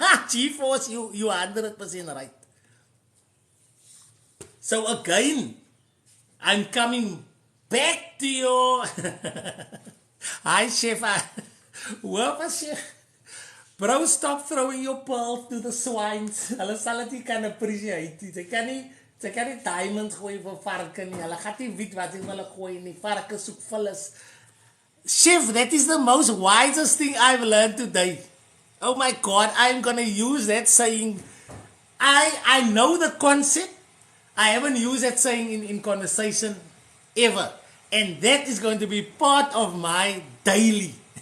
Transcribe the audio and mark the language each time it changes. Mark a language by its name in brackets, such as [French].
[English] G-Force, you 100% right. So again, I'm coming back to your Hi, chef. Whoever, chef. Bro, stop throwing your pearls to the swines. [Afrikaans] Hulle sal dit nie kan appreciate nie. Sy kan nie diamonds gooi vir varke nie. Hulle gaan nie weet wat jy hulle gooi nie. Varke soek vullis. [English] Chef, that is the most wisest thing I've learned today. Oh my God, I'm gonna use that saying. I know the concept. I haven't used that saying in conversation ever. And that is going to be part of my daily.